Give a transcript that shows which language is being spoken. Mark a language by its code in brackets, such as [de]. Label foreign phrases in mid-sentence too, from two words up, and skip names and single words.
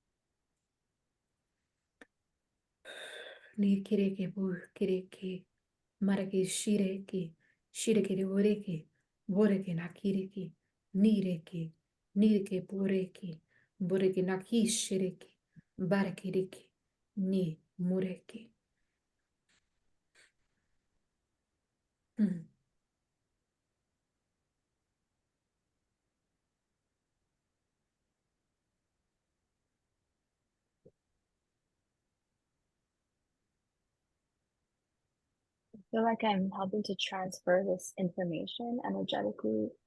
[en] Ni kireke bu kireke marake shireke shireke de boreke na kireke nireke boreke na ki shireke barakireke ni mureke. Hmm. I feel like I'm helping to transfer this information energetically.